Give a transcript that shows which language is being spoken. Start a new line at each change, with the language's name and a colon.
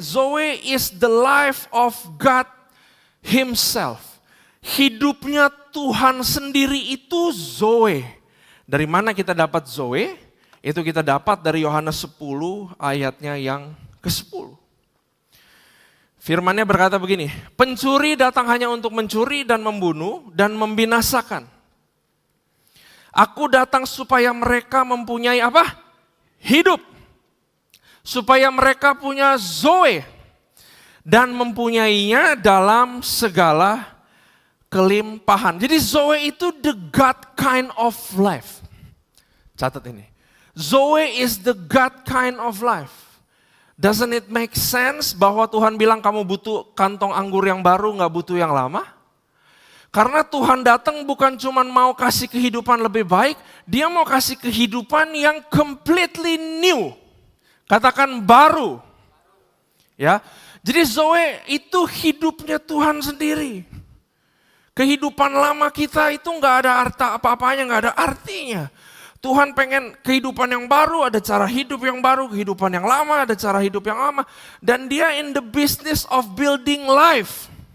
English: Zoe is the life of God Himself.
Indonesian: Hidupnya Tuhan sendiri itu Zoe. Dari mana kita dapat Zoe? Itu kita dapat dari Yohanes 10 ayatnya yang ke-10. Firman-Nya berkata begini, pencuri datang hanya untuk mencuri dan membunuh dan membinasakan. Aku datang supaya mereka mempunyai apa? Hidup. Supaya mereka punya Zoe. Dan mempunyainya dalam segala kelimpahan. Jadi Zoe itu
English: the God kind of life.
Indonesian: Catat ini.
English: Zoe is the God kind of life. Doesn't it make sense
Indonesian: bahwa Tuhan bilang kamu butuh kantong anggur yang baru, gak butuh yang lama? Karena Tuhan datang bukan cuma mau kasih kehidupan lebih baik, dia mau kasih kehidupan yang
English: completely new.
Indonesian: Katakan baru. Ya. Jadi Zoe itu hidupnya Tuhan sendiri. Kehidupan lama kita itu nggak ada arti apa-apanya, nggak ada artinya. Tuhan pengen kehidupan yang baru, ada cara hidup yang baru, kehidupan yang lama, ada cara hidup yang lama. Dan dia
English: in the business of building life.